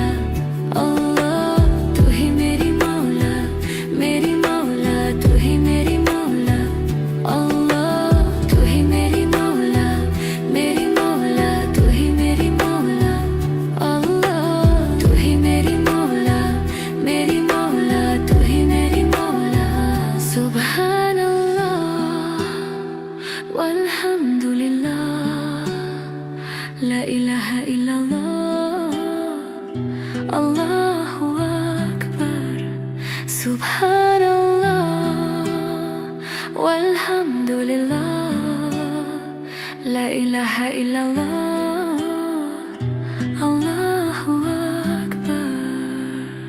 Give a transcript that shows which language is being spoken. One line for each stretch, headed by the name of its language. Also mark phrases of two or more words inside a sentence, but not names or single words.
Urdu: اللہ تو ہی میری مولا، میری مولا، تو ہی میری مولا. اللہ تو ہی میری مولا، میری مولا، تو ہی میری مولا. اللہ تو ہی میری مولا، میری مولا، تو ہی میری مولا.
Arabic: سبحان الله والحمد لله، لا إله إلا الله، الله أكبر. سبحان الله والحمد لله، لا إله إلا الله، الله أكبر.